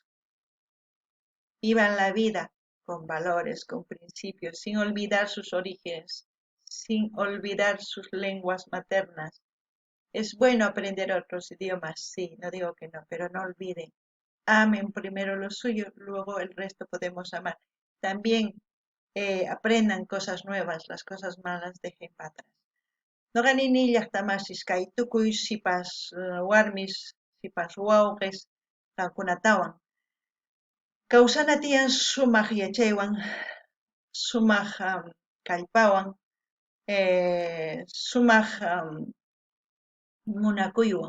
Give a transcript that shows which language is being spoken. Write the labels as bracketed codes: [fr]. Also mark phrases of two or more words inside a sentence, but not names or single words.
[es] Vivan la vida con valores, con principios, sin olvidar sus orígenes, sin olvidar sus lenguas maternas. Es bueno aprender otros idiomas, sí, no digo que no, pero no olviden. Amen primero lo suyo, luego el resto podemos amar. También aprendan cosas nuevas, las cosas malas dejen para atrás. [qu] No ganin ni llaqtamasis kay tukuy sipas warmis, sipas wawqis qankunatawan. Kawsana tiyan sumaq yachaywan, sumaq kallpawan, sumaq munakuywan.